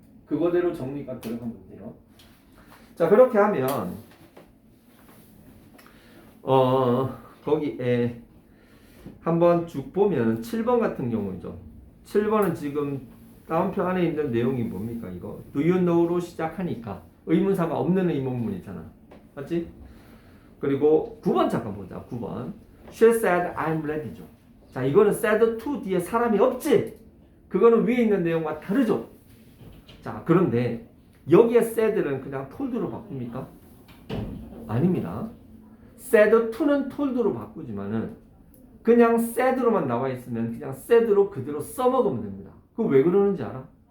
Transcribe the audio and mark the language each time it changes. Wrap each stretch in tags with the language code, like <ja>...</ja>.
<ko>그거대로 정리가 들어가면 돼요. 자, 그렇게 하면 거기에 한번 쭉 보면 7번 같은 경우죠. 7번은 지금 다운표 안에 있는 내용이 뭡니까? 이거</ko> <en>Do you know</en> <ko>로 시작하니까 의문사가 없는 의문문이잖아. 맞지? 그리고 9번 잠깐 보자.</ko> <en>9번 She said I'm ready죠.</en> <ko>자, 이거는 said to 뒤에 사람이 없지? 그거는 위에 있는 내용과 다르죠? 자, 그런데 여기에 said는 그냥 told로 바꿉니까? 아닙니다. said to는 told로 바꾸지만은 그냥 said로만 나와 있으면 그냥 said로 그대로 써먹으면 됩니다. 그거 왜 그러는지 알아?</ko>